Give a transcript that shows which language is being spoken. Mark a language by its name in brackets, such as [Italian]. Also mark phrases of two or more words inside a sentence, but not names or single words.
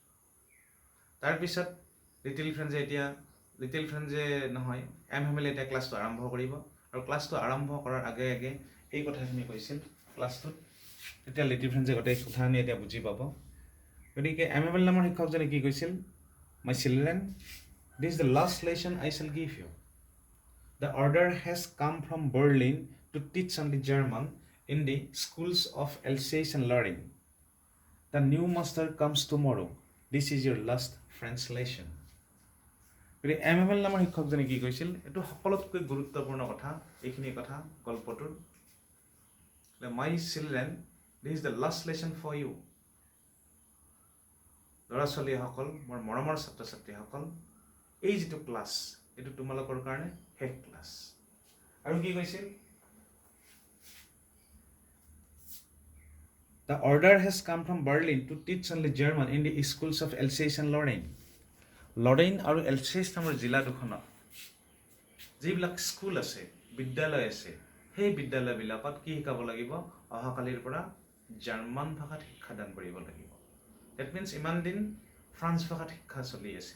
[Assamese] তাৰপিছত [English] little friends [Assamese] নহয়, এমএল এতিয়া ক্লাছটো আৰম্ভ কৰিব। আৰু ক্লাছটো আৰম্ভ কৰাৰ আগে আগে এই কথাখিনি কৈছিল ক্লাছটোত। তেতিয়া [English] little friends [Assamese] গোটেই কথাখিনি এতিয়া বুজি পাব। গতিকে এমএল নামৰ শিক্ষকজনে কি কৈছিল? [English] My children, this is the last lesson I shall give you. The order has come from Berlin to teach only German in the schools of Alsace and learning. The new master comes tomorrow. This is your last French lesson. [Assamese] গতিকে এমএল নামৰ শিক্ষকজনে কি কৈছিল? এইটো সকলোতকৈ গুৰুত্বপূৰ্ণ কথা, এইখিনি কথা গল্পটোৰ। [English] My children, this is the last lesson for you. [Assamese] ল'ৰা ছোৱালীসকল, মোৰ মৰমৰ ছাত্ৰ ছাত্ৰীসকল, এই যিটো ক্লাছ এইটো তোমালোকৰ কাৰণে শেষ ক্লাছ। আৰু কি কৈছিল? [English] The order has come from Berlin to teach only German in the schools of Alsace and Lorraine. [Assamese] লৰেইন আৰু এলছেইছ নামৰ জিলা দুখনত যিবিলাক স্কুল আছে, বিদ্যালয় আছে, সেই বিদ্যালয়বিলাকত কি শিকাব লাগিব? অহাকালিৰ পৰা জাৰ্মান ভাষাত শিক্ষাদান কৰিব লাগিব। [English] that means [Assamese] ইমান দিন ফ্ৰান্স ভাষাত শিক্ষা চলি আছিল।